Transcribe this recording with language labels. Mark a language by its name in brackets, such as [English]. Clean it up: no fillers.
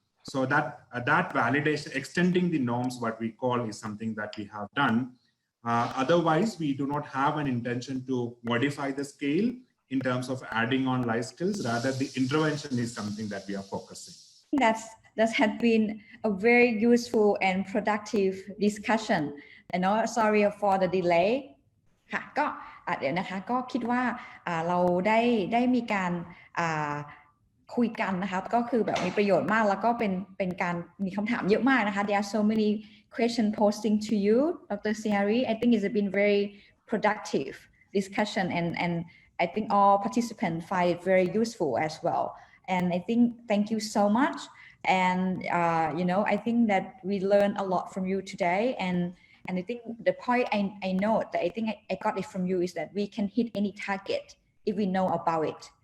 [English] So that validation, extending the norms, what we call, is something that we have done. Otherwise, we do not have an intention to modify the scale in terms of adding on life skills. Rather, the intervention is something that we are focusing. That has been a very useful and productive discussion. Sorry for the delay [Thai] ค่ะก็เดี๋ยวนะคะก็คิดว่าเราได้มีการคุยกันนะคะก็คือแบบมีประโยชน์มากแล้วก็เป็นการมีคำถามเยอะมากนะคะ [English] There are so many questions posting to you Dr. Sreehari. I think it's been very productive discussion and I think all participants find it very useful as well. And I think thank you so much. And I think that we learned a lot from you today. And I think the point I know that I think I got it from you is that we can hit any target if we know about it.